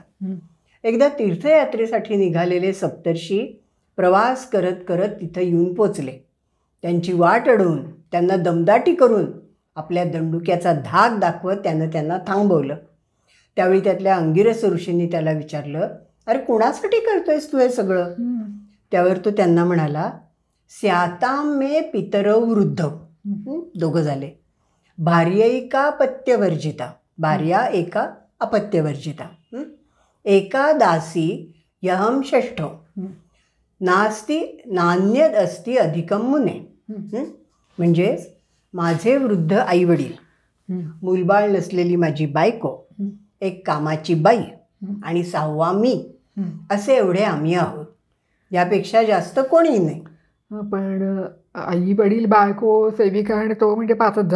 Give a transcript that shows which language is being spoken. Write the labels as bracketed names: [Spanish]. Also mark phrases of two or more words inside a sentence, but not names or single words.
[Marathi] एकदा तीर्थयात्रेसाठी निघालेले सप्तर्षी प्रवास करत करत तिथं येऊन पोचले. त्यांची वाट अडवून त्यांना दमदाटी करून आपल्या दंडुक्याचा धाक दाखवत त्यानं त्यांना थांबवलं. त्यावेळी त्यातल्या अंगिरस ऋषींनी त्याला विचारलं, अरे कोणासाठी करतोयस तू हे सगळं? त्यावर तो त्यांना म्हणाला, [Sanskrit] स्याताम मे पितरौ वृद्धौ. [Marathi] दोघं झाले. [Sanskrit] भार्यैका पत्यवर्जिता, भार्या एका अपत्यवर्जिता. एका दासी यहम षष्ठो नास्ती नान्यद अस्ति अधिकम मुने. [Marathi] म्हणजेच माझे वृद्ध आईवडील, मूलबाळ नसलेली माझी बायको, एक कामाची बाई आणि 6वा मी, असे एवढे आम्ही आहोत. यापेक्षा जास्त कोणीही नाही. पण आई वडील बायको सेविका आणि तो म्हणजे 5च झाले.